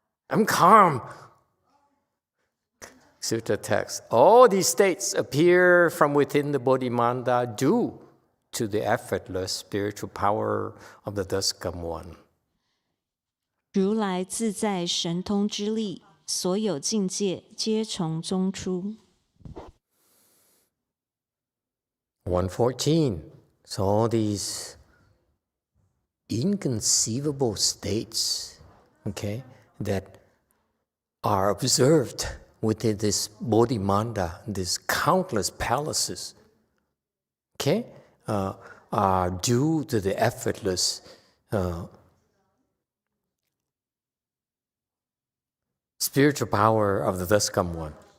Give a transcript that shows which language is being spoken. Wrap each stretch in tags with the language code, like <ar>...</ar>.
<en>I'm calm. Sutta text. All these states appear from within the Bodhimanda due to the effortless spiritual power of the thus come one.</en> <zh>如来自在神通之力，所有境界皆从中出。</zh> <en>114. So all these inconceivable states, okay, that are observed within this Bodhimanda, these countless palaces, okay, are due to the effortless spiritual power of the thus come one.</en>